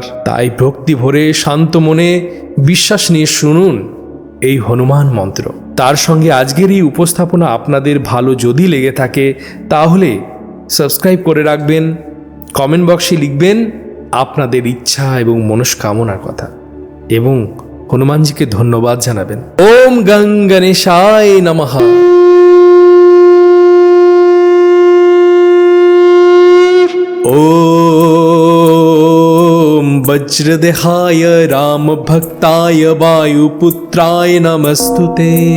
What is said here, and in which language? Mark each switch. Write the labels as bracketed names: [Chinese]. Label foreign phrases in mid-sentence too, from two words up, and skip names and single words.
[Bangla] তাই ভক্তি ভরে শান্ত মনে বিশ্বাস নিয়ে শুনুন এই হনুমান মন্ত্র। তার সঙ্গে আজকের এই উপস্থাপনা আপনাদের ভালো যদি লেগে থাকে তাহলে সাবস্ক্রাইব করে রাখবেন, কমেন্ট বক্সে লিখবেন আপনাদের ইচ্ছা এবং মনস্কামনার কথা এবং হনুমানজিকে ধন্যবাদ জানাবেন। [Sanskrit] ওম গং গণেশায় নমঃ। ओम वज्रदेहाय राम भक्ताय वायुपुत्राय नमस्तुते।